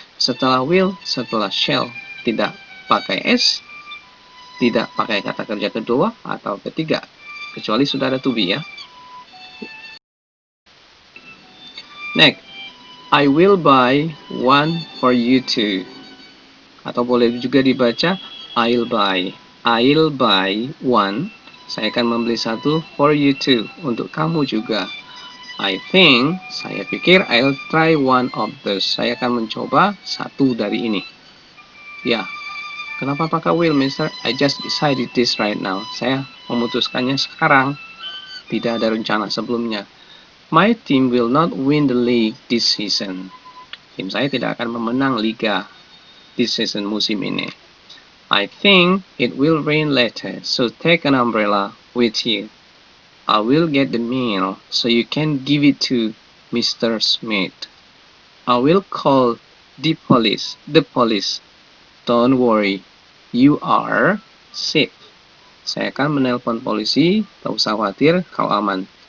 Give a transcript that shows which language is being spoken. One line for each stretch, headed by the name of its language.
Indonesian: Setelah will, setelah shall tidak pakai S, tidak pakai kata kerja kedua atau ketiga. Kecuali sudah ada to be ya.
English: Next, I will buy one for you too.
Indonesian: Atau boleh juga dibaca
English: I'll buy one.
Indonesian: Saya akan membeli satu
English: for you too,
Indonesian: untuk kamu juga.
English: I think,
Indonesian: saya pikir
English: I'll try one of those.
Indonesian: Saya akan mencoba satu dari ini. Ya, kenapa pakai will, Mister?
English: I just decided this right now.
Indonesian: Saya memutuskannya sekarang. Tidak ada rencana sebelumnya.
English: My team will not win the league this season.
Indonesian: Tim saya tidak akan memenang liga
English: this season,
Indonesian: musim ini.
English: I think it will rain later, so take an umbrella with you. I will get the mail so you can give it to Mr. Smith. I will call the police. Don't worry, you are safe.
Indonesian: Saya akan menelpon polisi, tak usah khawatir, kau aman.